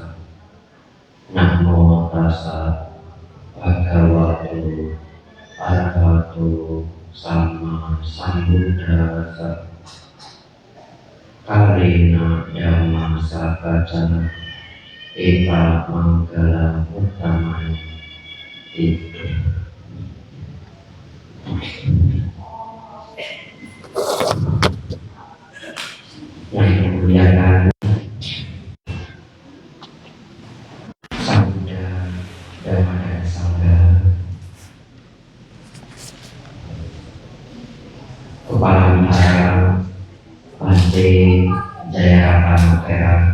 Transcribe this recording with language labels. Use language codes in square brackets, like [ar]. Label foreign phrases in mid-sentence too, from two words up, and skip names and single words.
[pi] Namo tassa bhagavato arahato sama sambuddhassa. Kalina dhamma sakacana eva manggala uttamani. [id] Itu yang memuliakan Sabda Dhamma Sangha, Kepala Wihara Bante Jayarata Tera,